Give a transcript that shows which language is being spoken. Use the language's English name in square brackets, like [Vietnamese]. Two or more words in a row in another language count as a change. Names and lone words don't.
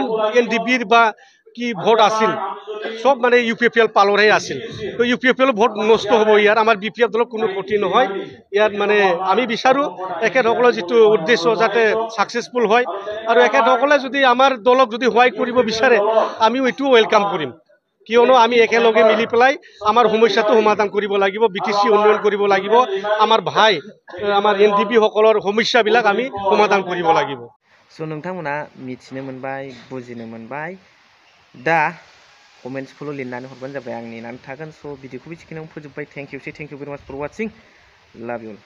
[Assamese] NDPৰ বা কি ভোট আছিল সব মানে UPPL পালৰহে আছিল তো UPPL ভোট নষ্ট হ'ব ইয়াৰ আমাৰ BPF দলৰ কোনো ক্ষতি নহয় ইয়াত মানে আমি বিচাৰোঁ এখেতসকলৰ যিটো উদ্দেশ্য যাতে ছাকচেছফুল হয় আৰু এখেতসকলে যদি আমাৰ দলক যদি সহায় কৰিব বিচাৰে আমিও এইটো ৱেলকাম কৰিম কিয়নো আমি একেলগে মিলি পেলাই আমাৰ সমস্যাটো সমাধান কৰিব লাগিব BTC উন্নয়ন কৰিব লাগিব আমাৰ ভাই আমাৰ NDP সকলৰ সমস্যাবিলাক আমি সমাধান কৰিব লাগিব [Bodo] स' नोंथांमोना मिथिनो मोनबाय बुजिनो मोनबाय दा कमेन्ट्सखौल' लिरनानै हरबानो जाबाय आं नेनानै थागोन स' भिडिअखौ बेखिनियावनो फोजोबबाय [English] thank you very much for watching love you